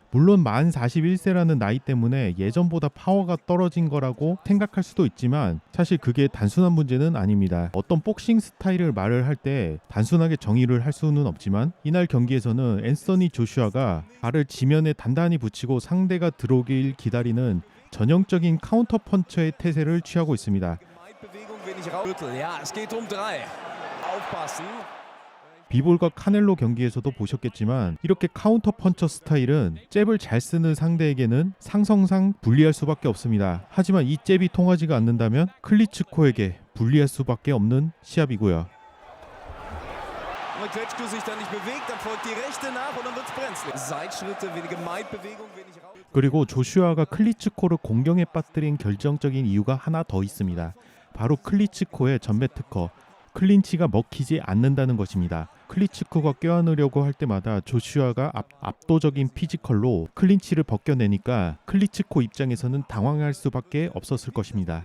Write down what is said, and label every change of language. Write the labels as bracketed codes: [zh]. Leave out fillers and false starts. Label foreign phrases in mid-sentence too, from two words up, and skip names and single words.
[ko] 물론 만 41세라는 나이 때문에 예전보다 파워가 떨어진 거라고 생각할 수도 있지만 사실 그게 단순한 문제는 아닙니다. 어떤 복싱 스타일을 말을 할 때 단순하게 정의를 할 수는 없지만 이날 경기에서는 앤서니 조슈아가 발을 지면에 단단히 붙이고 상대가 들어오길 기다리는 전형적인 카운터 펀처의 태세를 취하고 있습니다. [de] Bewegung wenig raus. Ja, es geht 3. Aufpassen. [ko] 비볼과 카넬로 경기에서도 보셨겠지만 이렇게 카운터 펀처 스타일은 잽을 잘 쓰는 상대에게는 상성상 불리할 수밖에 없습니다. 하지만 이 잽이 통하지가 않는다면 클리츠코에게 불리할 수밖에 없는 시합이고요. [de] Wenn Klitschko sich dann nicht bewegt, dann folgt die rechte nach und dann wird's brenzlig. Seitschritte, wenige Might-Bewegung, wenig raus. [ko] 그리고 조슈아가 클리츠코를 공경에 빠뜨린 결정적인 이유가 하나 더 있습니다. 바로 클리츠코의 전매 특허, 클린치가 먹히지 않는다는 것입니다. 클리츠코가 껴안으려고 할 때마다 조슈아가 압도적인 피지컬로 클린치를 벗겨내니까 클리츠코 입장에서는 당황할 수밖에 없었을 것입니다.